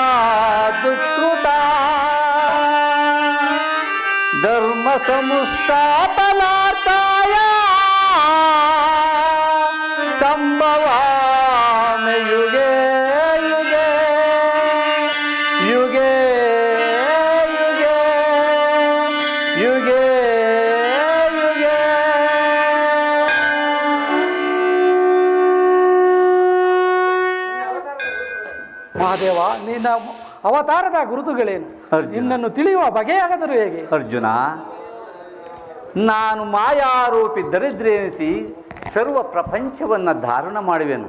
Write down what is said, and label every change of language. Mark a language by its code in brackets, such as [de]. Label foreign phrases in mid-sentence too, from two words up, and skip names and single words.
[sa] ದುಷ್ಕೃತಾಂ ಧರ್ಮ ಸಂಸ್ಥಾಪನಾರ್ಥಾಯ ಸಂಭವಾಮಿ ಯುಗೇ ಯುಗೇ ಯುಗೇ ಯುಗೇ ಯುಗೇ ಯುಗೇ. [kn] ಮಹಾದೇವ, ನಿನ್ನ ಅವತಾರದ ಗುರುತುಗಳೇನು? ನಿನ್ನನ್ನು ತಿಳಿಯುವ ಬಗೆಯಾಗದರೂ ಹೇಗೆ? ಅರ್ಜುನ, ನಾನು ಮಾಯಾರೂಪಿ ದರಿದ್ರೆನಿಸಿ ಸರ್ವ ಪ್ರಪಂಚವನ್ನು ಧಾರಣ ಮಾಡುವೆನು.